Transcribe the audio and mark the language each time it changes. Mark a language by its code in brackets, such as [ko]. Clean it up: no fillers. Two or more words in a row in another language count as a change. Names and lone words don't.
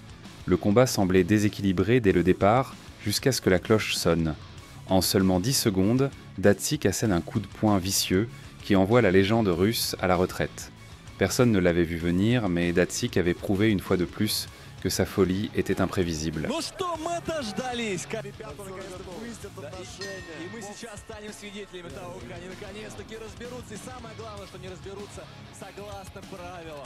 [fr] Le combat semblait déséquilibré dès le départ, jusqu'à ce que la cloche sonne. En seulement 10 secondes, Datsyk assène un coup de poing vicieux qui envoie la légende russe à la retraite. Personne ne l'avait vu venir, mais Datsik avait prouvé une fois de plus que sa folie était imprévisible. [ru] Ну что, мы дождались. Ребята наконец-то выяснят отношения. И мы сейчас станем свидетелями того, как они наконец-таки разберутся. И самое главное, что не разберутся согласно правилам.